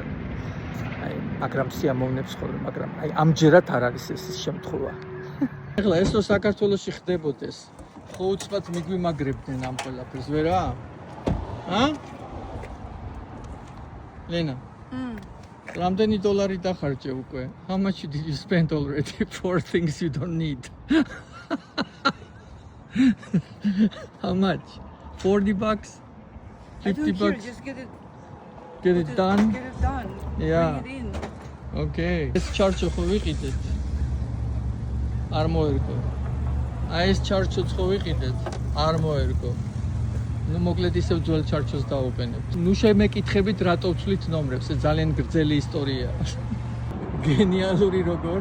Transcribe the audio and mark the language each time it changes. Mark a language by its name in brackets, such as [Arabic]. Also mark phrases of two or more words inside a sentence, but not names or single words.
[Georgian] აი, მაგრამ სიამოვნებს ხოლმე, მაგრამ აი ამჯერად არ არის ეს შემთხვევა. ეხლა ეს რო საქართველოში ხდებოდეს, ხო უცბად მიგვიმაგრებდნენ ამ ყველაფერს, ვერა? ლენა. რამდენი დოლარი დახარჯე უკვე? [English] How much did you spend already for things you don't need? How much? $40? $50? Just get it done? Get it done. Yeah. Bring it in. [Georgian] Okay. ეს ჩარჩო ხო ვიყიდეთ? არ მოერგო. აი ეს ჩარჩოც ხო ვიყიდეთ? არ მოერგო. ნუ მოკლედ ისევ ძველ ჩარჩოს დავუყენებთ. ნუ შემეკითხებით რატო ვცვლით ნომრებს? ეს ძალიან გრძელი ისტორია. გენიალური როგორ?